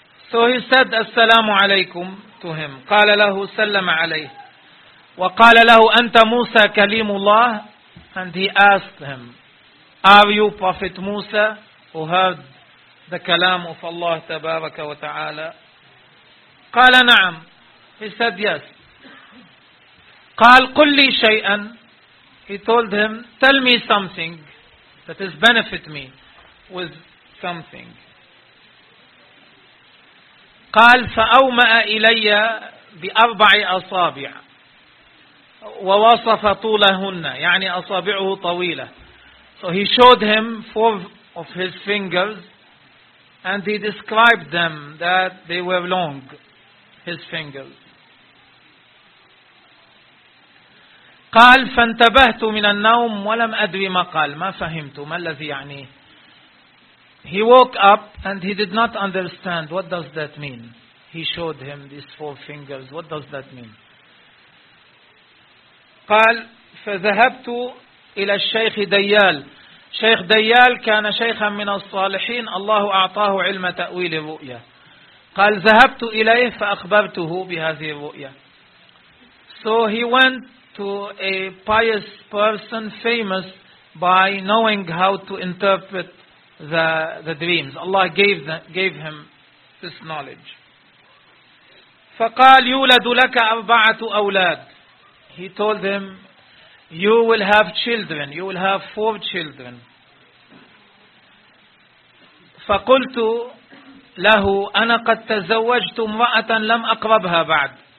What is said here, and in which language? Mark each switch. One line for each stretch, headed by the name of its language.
English: So he said, Assalamu alaykum to him.
Arabic: قال له سلم عليه. وقال له أنت موسى كليم الله.
English: And he asked him, Are you Prophet Musa? Who heard the kalam of Allah tabaraka wa ta'ala?
Arabic: قال نعم.
English: He said yes.
Arabic: قال قل لي شيئا.
English: He told him, tell me something that has benefit me with something.
Arabic: قال فأومأ إلي بأربع أصابع ووصف طولهن. يعني أصابعه طويلة.
English: So he showed him four of his fingers and he described them that they were long, his fingers.
Arabic: قال فانتبهت من النوم ولم أدري ما قال. ما فهمت ما الذي يعني.
English: He woke up and he did not understand. What does that mean? He showed him these four fingers. What does that mean?
Arabic: قال فذهبت إلى الشيخ ديال. شيخ ديال كان شيخا من الصالحين الله أعطاه علم تأويل الرؤيا. قال ذهبت إليه فأخبرته بهذه الرؤيا.
English: So he went to a pious person famous by knowing how to interpret the dreams. Allah gave him this knowledge.
Arabic: فقال يولد لك أربعة أولاد.
English: He told him, you will have children, you will have four children.
Arabic: فقلت له أنا قد تزوجت امرأة لم أقربها بعد.